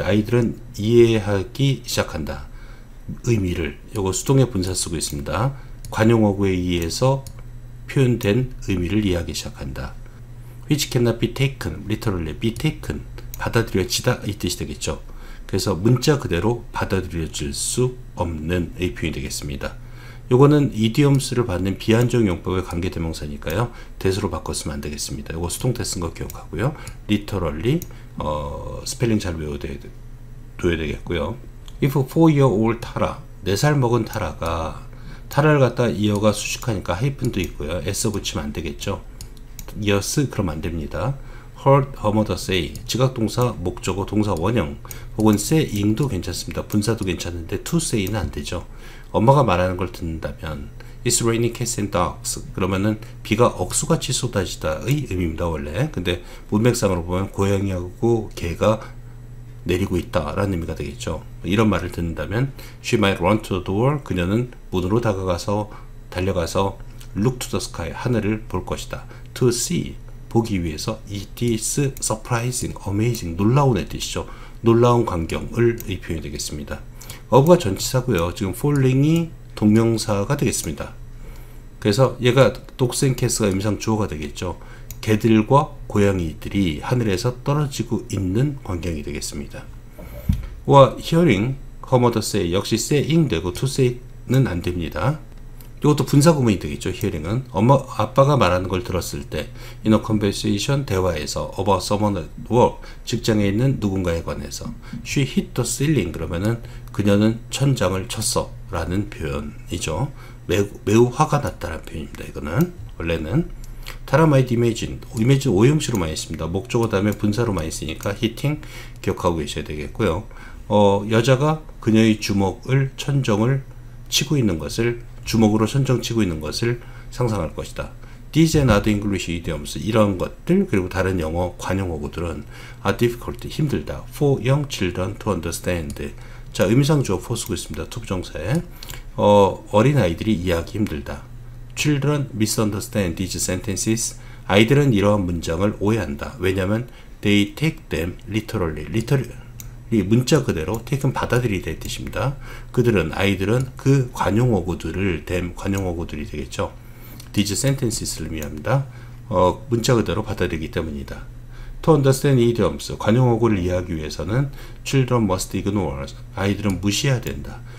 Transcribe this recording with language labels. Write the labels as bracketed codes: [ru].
[ko] 아이들은 이해하기 시작한다. 의미를, 요거 수동의 분사 쓰고 있습니다. 관용어구에 의해서 표현된 의미를 이해하기 시작한다. [en] which cannot be taken, literally be taken, [ko] 받아들여지다 이 뜻이 되겠죠. 그래서 문자 그대로 받아들여질 수 없는 이 표현이 되겠습니다. 요거는 이디엄스를 받는 비한정 용법의 관계대명사니까요. 대수로 바꿨으면 안 되겠습니다. 요거 수동태 쓴 거 기억하고요. literally 스펠링 잘 외워둬야 되겠고요. [en] if 4-year-old [ko] 타라, 4살 먹은 타라가, 타라를 갖다 이어가 수식하니까 하이픈도 있고요. s 붙이면 안 되겠죠. yes 그러면 안 됩니다. [en] heard her mother say, [ko] 지각동사, 목적어, 동사 원형 혹은 saying도 괜찮습니다. 분사도 괜찮은데 to say는 안 되죠. 엄마가 말하는 걸 듣는다면 [en] It's raining cats and dogs, [ko] 그러면은 비가 억수같이 쏟아지다의 의미입니다. 원래. 근데 문맥상으로 보면 고양이하고 개가 내리고 있다 라는 의미가 되겠죠. 이런 말을 듣는다면 [en] She might run to the door, [ko] 그녀는 문으로 달려가서 [en] look to the sky, [ko] 하늘을 볼 것이다. [en] to see, [ko] 보기 위해서. [en] it is surprising, amazing, [ko] 놀라운 의 뜻이죠. 놀라운 광경을 이 표현이 되겠습니다. of가 전치사고요. 지금 falling이 동명사가 되겠습니다. 그래서 얘가 dogs and cats가 임상 주어가 되겠죠. 개들과 고양이들이 하늘에서 떨어지고 있는 광경이 되겠습니다. 와 [en] hearing her mother say, [ko] 역시 saying 되고 to say는 안 됩니다. 이것도 분사 구문이 되겠죠. hearing은 아빠가 말하는 걸 들었을 때 [en] in a conversation, [ko] 대화에서 [en] about someone at work, [ko] 직장에 있는 누군가에 관해서 [en] she hit the ceiling, [ko] 그러면은 그녀는 천장을 쳤어 라는 표현이죠. 매우 화가 났다는 표현입니다. 이거는 원래는 타라 [en] might imagine, [ko] imagine 오형식으로 많이 씁니다. 목적어 다음에 분사로 많이 쓰니까 hitting 기억하고 계셔야 되겠고요. 여자가 그녀의 주먹을 천정을 치고 있는 것을, 주먹으로 천정 치고 있는 것을 상상할 것이다. [en] These and other English idioms [ko] 이런 것들 그리고 다른 영어 관용어구들은 [en] are difficult [ko] 힘들다 [en] for young children to understand. [ko] 자, 의미상 주어 for 쓰고 있습니다. to 부정사에 어린 아이들이 이해하기 힘들다. [en] Children misunderstand these sentences. [ko] 아이들은 이러한 문장을 오해한다. 왜냐하면 [en] they take them literally. [ko] 문자 그대로 take은 받아들이다 뜻입니다. 아이들은 그 관용어구들을 관용어구들이 되겠죠. [en] these sentences [ko] 를 의미합니다. 문자 그대로 받아들이기 때문이다. [en] To understand idioms, [ko] 관용어구를 이해하기 위해서는 [en] children must ignore, [ko] 아이들은 무시해야 된다.